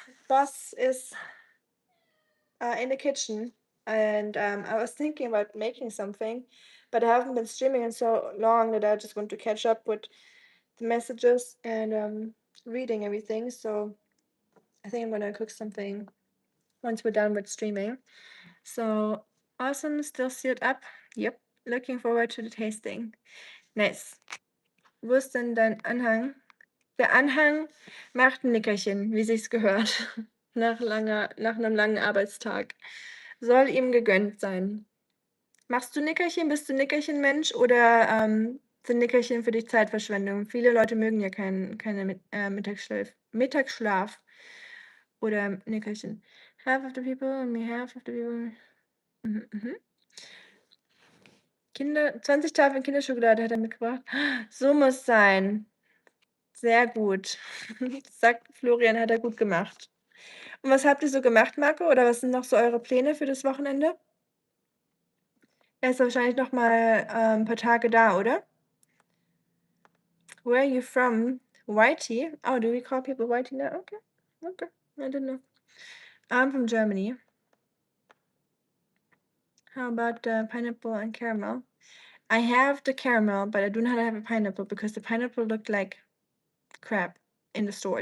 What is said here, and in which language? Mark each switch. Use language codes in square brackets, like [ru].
[en] Boss is in the kitchen, and I was thinking about making something, but I haven't been streaming in so long that I just want to catch up with the messages and reading everything. So I think I'm gonna cook something once we're done with streaming. So awesome, still sealed up. Yep, looking forward to the tasting. [de] Nice. Wo ist denn dein Anhang? Der Anhang macht ein Nickerchen, wie sich's gehört. Nach einem langen Arbeitstag. Soll ihm gegönnt sein. Machst du Nickerchen? Bist du Nickerchen-Mensch oder Sind Nickerchen für dich Zeitverschwendung? Viele Leute mögen ja keine Mittagsschlaf oder Nickerchen. [en] Half of the people, only half of the people. Mhm. [de] 20 Tafeln Kinderschokolade hat er mitgebracht. So muss sein. Sehr gut. Sagt Florian, hat er gut gemacht. Und was habt ihr so gemacht, Marco? Oder was sind noch so eure Pläne für das Wochenende? Er ist wahrscheinlich noch mal ein paar Tage da, oder? [en] Where are you from? Whitey? Oh, do we call people Whitey now? Okay. I didn't know. I'm from Germany. How about pineapple and caramel? I have the caramel, but I do not have a pineapple because the pineapple looked like crap in the store.